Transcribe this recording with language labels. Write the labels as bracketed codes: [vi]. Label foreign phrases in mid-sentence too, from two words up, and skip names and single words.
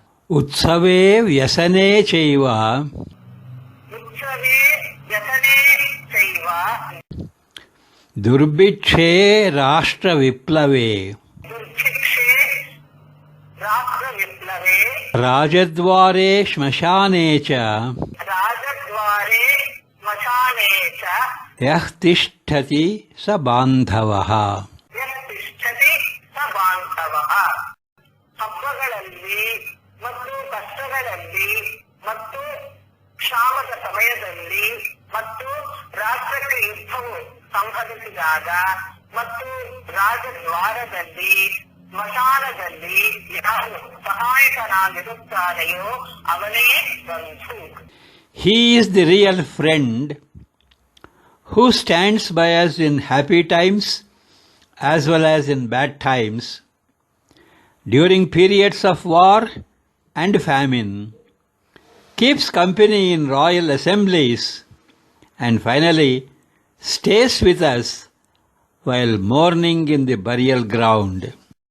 [sa] उत्सवे व्यसने चैव दुर्भिक्षे राष्ट्रविप्लवे राजद्वारे श्मशाने च यः तिष्ठति स बान्धवः. [kn] ಹಬ್ಬಗಳಲ್ಲಿ ಮತ್ತು ಕಷ್ಟಗಳಲ್ಲಿ ಮತ್ತು ಕ್ಷಾಮದ ಸಮಯದಲ್ಲಿ ಮತ್ತು ರಾಷ್ಟ್ರಕ್ಕೆ ಯುದ್ಧವು ಸಂಭವಿಸಿದಾಗ ಮತ್ತು ರಾಜದ್ವಾರದಲ್ಲಿ ಸ್ಮಶಾನದಲ್ಲಿ ಯಾರು ಸಹಾಯಕನಾಗಿರುತ್ತಾನೆಯೋ ಅವನೇ ಬಂಧು. [en] He is the real friend who stands by us in happy times as well as in bad times, during periods of war and famine, keeps company in royal assemblies, and finally stays with us while mourning in the burial ground.